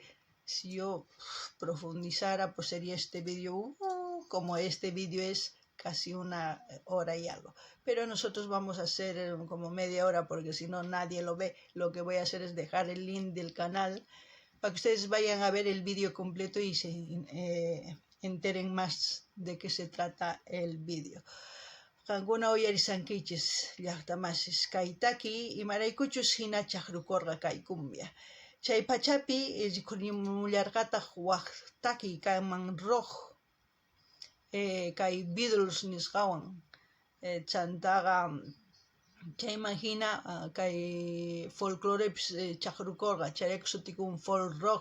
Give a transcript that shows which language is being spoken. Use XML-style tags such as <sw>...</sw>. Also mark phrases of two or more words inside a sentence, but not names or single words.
<es>Si yo profundizara, pues sería este vídeo, como este vídeo es casi 1 hora y algo. Pero nosotros vamos a hacer como media hora, porque si no nadie lo ve. Lo que voy a hacer es dejar el link del canal para que ustedes vayan a ver el vídeo completo y se enteren más de qué se trata el vídeo.</es> <qu>Kankuna uyarisankichis llaqtamasis kaytaki imaraykuchus hina chaqrukorqa kay cumbia. Chay pachapi riqunimullarqataq waqtaki kanman rock kay Beatles nisqawan chantaqa chayman hina kay folclorepis chaqrukorqa chayqa sutikun</qu> <en>folk rock.</en>